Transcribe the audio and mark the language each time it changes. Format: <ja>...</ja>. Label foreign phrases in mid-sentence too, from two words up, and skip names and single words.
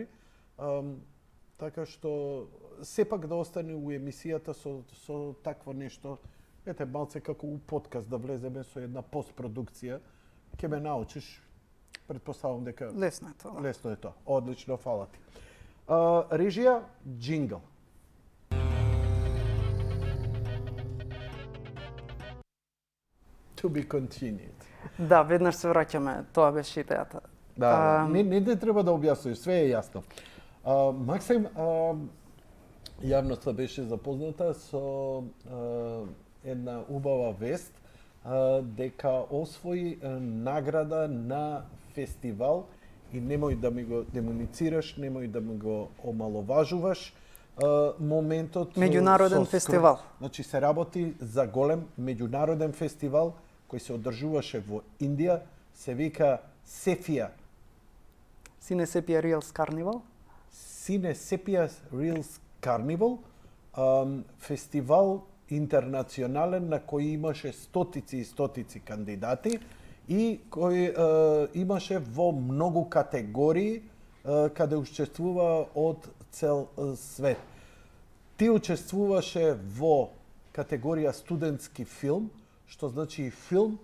<mk>Така што сепак да остане у емисијата со такво нешто. Ете, малце како у подкаст да влеземе со една постпродукција, ќе ме научиш. Предпоставам дека Лесно е тоа. лесно е тоа. Одлично, фала ти. Режија, джингл.</mk> <en>To be continued.</en> <mk>Да, веднаш се враќаме, тоа беше идејата. Да, не треба да објасниш, све е јасно. Максим, јавноста беше запозната со една убава вест дека освои награда на фестивал и немој да ми го демоницираш, немој да ми го омаловажуваш. Моментот Меѓународен фестивал. Значи се работи за голем меѓународен фестивал кој се одржуваше во Индија, се вика Сефија. Сине Сепија Reels Carnival. Сине Сепија Reels Carnival, фестивал интернационален на кој имаше стотици и стотици кандидати и кој имаше во многу категории каде учествува од цел свет. Ти учествуваше во категорија студентски филм, што значи филм</mk>